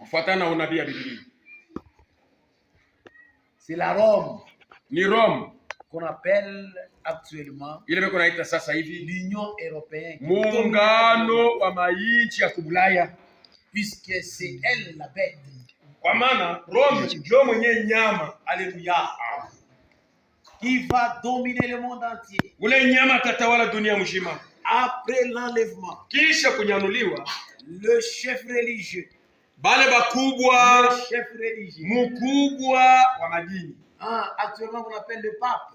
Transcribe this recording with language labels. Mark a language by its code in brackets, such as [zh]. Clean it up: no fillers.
[sw] kufuatana na unabii ya Biblia, [fr] C'est la Rome [sw] ni Rome [fr] qu'on appelle actuellement [sw] ile beko naita sasa hivi [fr] l'Union européenne. [sw] muungano wa mainchi ya Kubulaya, [fr] Puisque c'est elle la bête. [sw] kwa maana Rome ndio mwenye nyama. Alléluia. [fr] Qui va dominer le monde entier. [sw] Ule nyama atatawala dunia mzima. [fr] Après l'enlèvement, [sw] Kisha kunyanuliwa, [fr] le chef religieux. [sw] Bale bakubwa, [fr] Le chef religieux. [sw] mukubwa wa madini. [fr] Actuellement, on appelle le pape.